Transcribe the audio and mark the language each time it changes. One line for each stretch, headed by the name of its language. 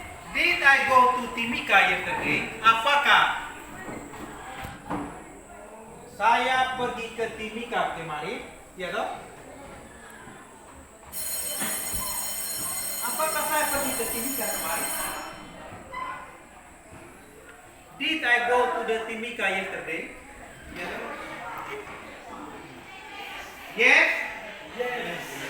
English: Did I go to Timika yesterday?
Indonesian: Apakah saya pergi ke Timika kemarin? Ya toh? Apakah saya pergi ke Timika kemarin?
English: Did I go to the Timika yesterday?
Indonesian: Ya toh?
English: Yes? Yes.